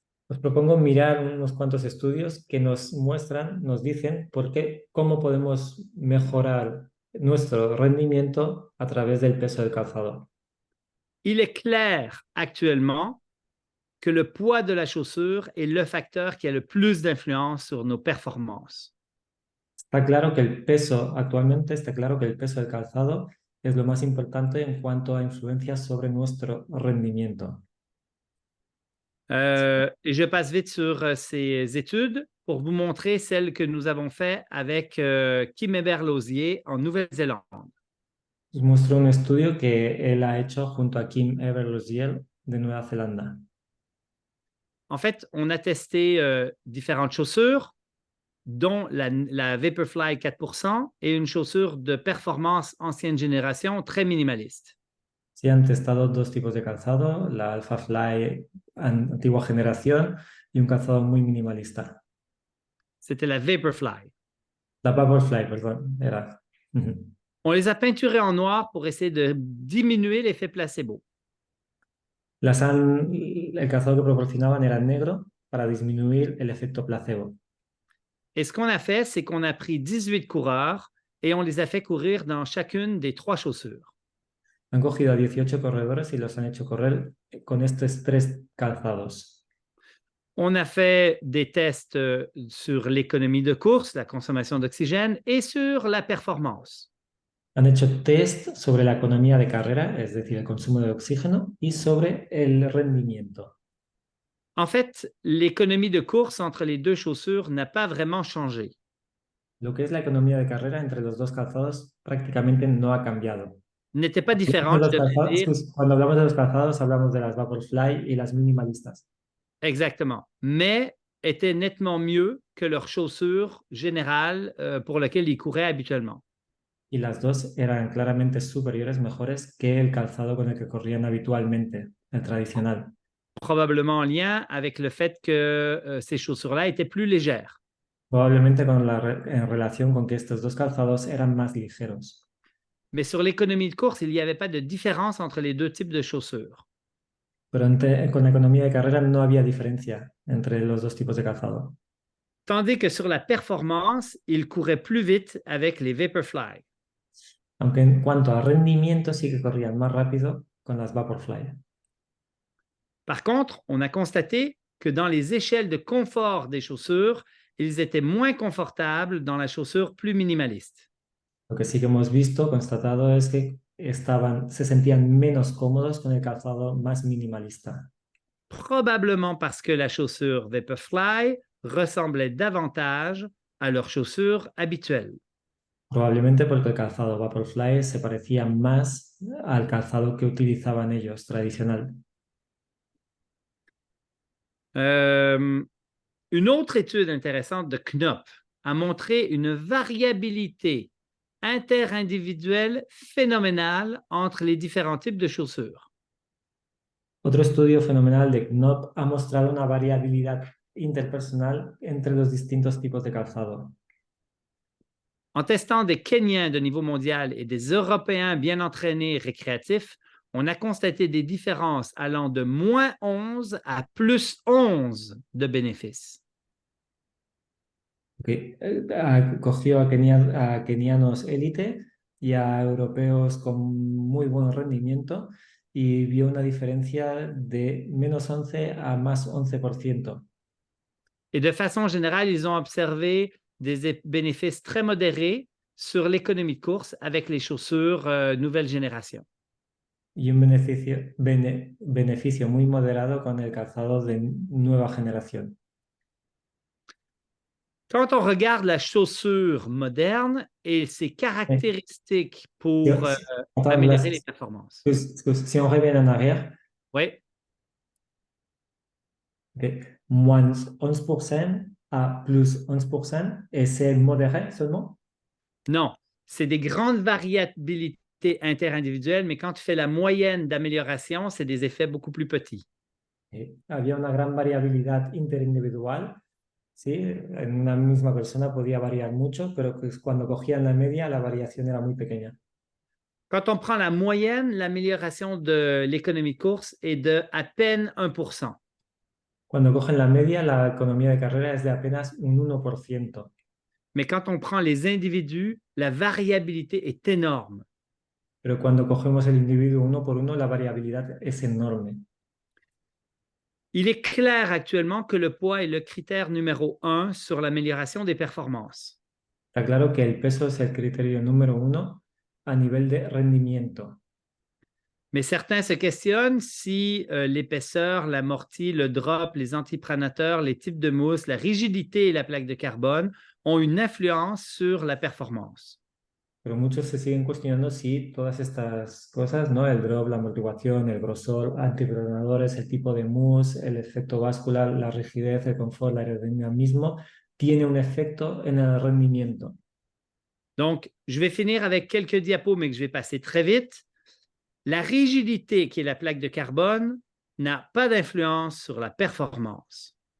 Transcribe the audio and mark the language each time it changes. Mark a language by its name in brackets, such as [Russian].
[Spanish] Os propongo mirar unos cuantos estudios que nos muestran, nos dicen cómo podemos mejorar nuestro rendimiento a través del peso del calzado. [French] Il est clair actuellement que le poids de la chaussure est le facteur qui a le plus d'influence sur nos performances. [Spanish] Actualmente está claro que el peso del calzado es lo más importante en cuanto a influencias sobre nuestro rendimiento. [French] Et je passe vite sur ces études pour vous montrer celles que nous avons faites avec Kim Eber-Lausier en Nouvelle-Zélande. [Spanish] Os muestro un estudio que él ha hecho junto a Kim Eber-Lausier de Nueva Zelanda. [French] En fait, on a testé différentes chaussures, dont la Vaporfly 4% et une chaussure de performance ancienne génération très minimaliste. [Spanish] Sí, han testado dos tipos de calzado, la Alpha Fly antigua generación y un calzado muy minimalista. [French] C'était la Vaporfly. [Spanish] La Vaporfly, perdón, era. [French] On les a peinturées en noir pour essayer de diminuer l'effet placebo. [Spanish] El calzado que proporcionaban era negro para disminuir el efecto placebo. [French] Et ce qu'on a fait, c'est qu'on a pris 18 coureurs et on les a fait courir dans chacune des 3 chaussures. [Spanish] Han cogido a 18 corredores y los han hecho correr con estos 3 calzados. [French] On a fait des tests sur l'économie de course, la consommation d'oxygène et sur la performance. [Spanish] Han hecho test sobre la economía de carrera, es decir, el consumo de oxígeno, y sobre el rendimiento. [French] En fait, l'économie de course entre les 2 chaussures n'a pas vraiment changé. [Spanish] Lo que es la economía de carrera entre los dos calzados prácticamente no ha cambiado. [French] N'était pas différente, je devrais dire. [Spanish] Cuando hablamos de los calzados, hablamos de las Vaporfly y las minimalistas. [French] Exactement. Mais était nettement mieux que leurs chaussures générales pour lesquelles ils couraient habituellement. [Spanish] Y las dos eran claramente superiores, mejores que el calzado con el que corrían habitualmente, el tradicional. [French] Probablement en lien avec le fait que ces chaussures-là étaient plus légères. [Spanish] Probablemente en relación con que estos dos calzados eran más ligeros. [French] Mais sur l'économie de course, il n'y avait pas de différence entre les 2 types de chaussures. [Spanish] Pero con la economía de carrera no había diferencia entre los dos tipos de calzado. [French] Tandis que sur la performance, ils couraient plus vite avec les Vaporfly. [Spanish] Aunque en cuanto a rendimiento sí que corrían más rápido con las Vaporfly. [French] Par contre, on a constaté que dans les échelles de confort des chaussures, ils étaient moins confortables dans la chaussure plus minimaliste. [Spanish] Lo que sí que hemos visto, constatado, es que se sentían menos cómodos con el calzado más minimalista. [French] Probablement parce que la chaussure Vaporfly ressemblait davantage à leur chaussure habituelle. [Spanish] Probablemente porque el calzado Vaporfly se parecía más al calzado que utilizaban ellos, tradicional. [French] Une autre étude intéressante de Knopp a montré une variabilité interindividuelle phénoménale entre les différents types de chaussures. [Spanish] Otro estudio fenomenal de Knopp ha mostrado una variabilidad interpersonal entre los distintos tipos de calzado. [French] En testant des Kenyans de niveau mondial et des Européens bien entraînés et récréatifs, on a constaté des différences allant de moins 11 à plus 11 de bénéfices. Okay. [Spanish] Cogió a kenianos élite y a europeos con muy buen rendimiento y vio una diferencia de menos 11 a más 11%. [French] Et de façon générale, ils ont observé des bénéfices très modérés sur l'économie de course avec les chaussures nouvelle génération. [Spanish] Y un beneficio muy moderado con el calzado de nueva generación. [French] Quand on regarde la chaussure moderne et ses caractéristiques pour améliorer les performances. Si on revient en arrière, oui. Okay. Moins 11% à plus 11%, et c'est modéré seulement? Non, c'est des grandes variabilités interindividuelles, mais quand tu fais la moyenne d'amélioration, c'est des effets beaucoup plus petits. [Spanish] Había una gran variabilidad interindividual. Sí, en una misma persona podía variar mucho, pero cuando cogían la media, la variación era muy pequeña. [French] Quand on prend la moyenne, l'amélioration de l'économie de course est de à peine 1%. [Spanish] Cuando cogen la media, la economía de carrera es de apenas un 1%. [French] Mais quand on prend les individus, la variabilité est énorme. [Spanish] Pero cuando cogemos el individuo uno por uno, la variabilidad es enorme. [French] Il est clair actuellement que le poids est le critère numéro 1 sur l'amélioration des performances. [Spanish] Está claro que el peso es el criterio número 1 a nivel de rendimiento. [French] Mais certains se questionnent si l'épaisseur, l'amorti, le drop, les antipronateurs, les types de mousse, la rigidité et la plaque de carbone ont une influence sur la performance. [Spanish] Pero muchos se siguen cuestionando si todas estas cosas, ¿no? El drop, la amortiguación, el grosor, antipronadores, el tipo de mousse, el efecto vascular, la rigidez, el confort, el aerodinámismo, tiene un efecto en el rendimiento. [French] Donc, je vais finir avec quelques diapos, mais que je vais passer très vite. La rigidité, qui est la plaque de carbone, n'a pas d'influence sur la performance.